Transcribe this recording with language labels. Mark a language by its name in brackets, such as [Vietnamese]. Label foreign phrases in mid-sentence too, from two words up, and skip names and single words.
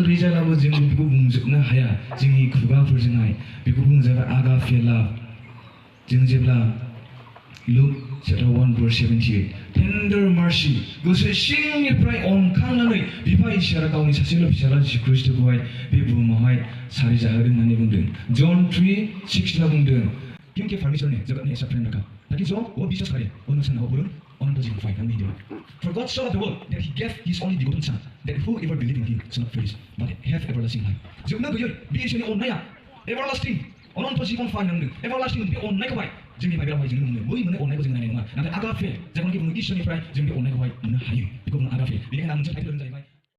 [Bodo] जों बेखौ बुंजोबनो हाया जोंनि खुगाफोरजोंहाय बेखौ बुंजाबाय आगापे लाभ जों जेब्ला लुक [English] chapter 1 verse 78 tender mercy [Bodo] गोसो सिंनिफ्राय अनखांनानै बिफा इसोरा गावनि सासेल' फिसाला जिसु ख्रीष्टखौहाय बे बुहुमावहाय सारि जाहोदों होननानै बुंदों जन 3:6 ला बुंदों [Hindi] क्योंकि परमेश्वर ने जगत में ऐसा प्रेम रखा ताकि जो वो विश्वास करे वो न हो वरुण अनंत जीवन पाए नहीं दिया [English] For God so loved the world that he gave his only begotten son that whoever believes in him shall not perish but have everlasting life [Bodo] जोबनो गैयै बे इसोरनि अननाया everlasting [Hindi] अनन्त जीवन पाए [Bodo] नंदों everlasting बे अननायखौहाय जोंनि बाइबेलावहाय जों मोनो बै मोननाय अननायखौ जों नायनाय नङा नाथाय आगापे जायखौ बुङो इसोरनिफ्राय जों बे अननायखौहाय मोननो हायो बेखौ बुङो आगापे बेनिखायनो आं मोनसे टाइटेल होनो जाहैबाय